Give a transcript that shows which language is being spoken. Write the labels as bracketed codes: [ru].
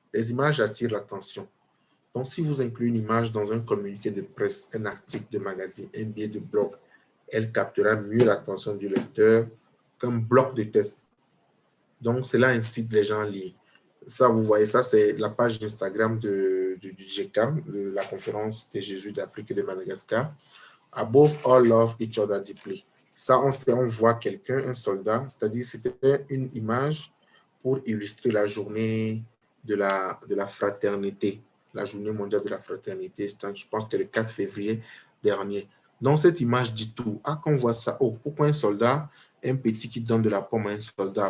[fr] Les images attirent l'attention. Donc, si vous incluez une image dans un communiqué de presse, un article de magazine, un billet de blog, elle captera mieux l'attention du lecteur qu'un bloc de texte. Donc, cela incite les gens à lire. Ça, vous voyez, ça, c'est la page d'Instagram du GCAM, la conférence des Jésuites d'Afrique et de Madagascar. [en] Above all, love each other deeply. [fr] Ça, on voit quelqu'un, un soldat, c'est-à-dire c'était une image pour illustrer la journée de la fraternité, la journée mondiale de la fraternité. Je pense que c'était le 4 février dernier. Donc, cette image dit tout. Ah, quand on voit ça, oh, pourquoi un soldat, un petit qui donne de la pomme à un soldat?